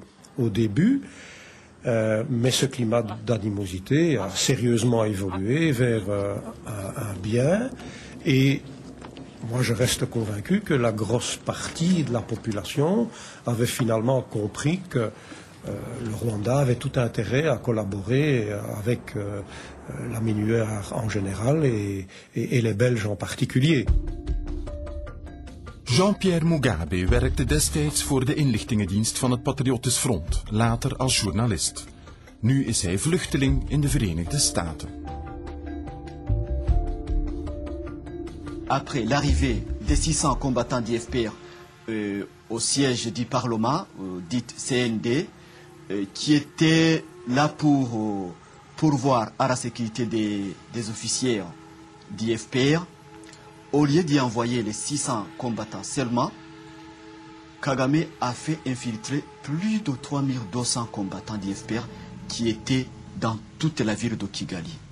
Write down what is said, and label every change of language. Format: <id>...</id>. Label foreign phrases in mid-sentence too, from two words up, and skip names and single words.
<fr>au début, mais ce climat d'animosité a sérieusement évolué vers un bien, et moi je reste convaincu que la grosse partie de la population avait finalement compris que le Rwanda avait tout intérêt à collaborer avec la MINUR en général et les Belges en particulier.</fr> <nl>Jean-Pierre Mugabe werkte destijds voor de inlichtingendienst van het Patriotisch Front, later als journalist. Nu is hij vluchteling in de Verenigde Staten.</nl> <fr>Après l'arrivée des 600 combattants du FPR au siège du Parlement, dit CND, qui était là pour pourvoir à la sécurité des officiers du FPR, au lieu d'y envoyer les 600 combattants seulement, Kagame a fait infiltrer plus de 3200 combattants du FPR qui étaient dans toute la ville de Kigali.</fr>